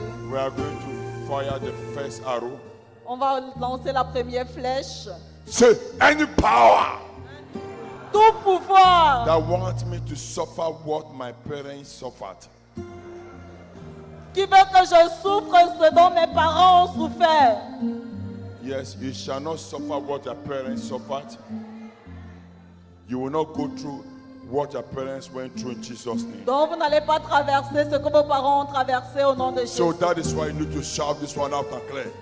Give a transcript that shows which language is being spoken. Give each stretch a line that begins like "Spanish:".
English: We are going to fire the first arrow.
French: On va lancer la première flèche.
English: Say, any power
French: Tout pouvoir
English: that wants me to suffer what my parents suffered,
French: qui veut que je souffre ce dont mes parents ont souffert.
English: yes, you shall not suffer what your parents suffered. You will not go through what your parents went through in Jesus' name.
French: Donc vous n'allez pas traverser ce que vos parents ont traversé au nom de Jésus.
English: So that is why you need to shout this one out and clear.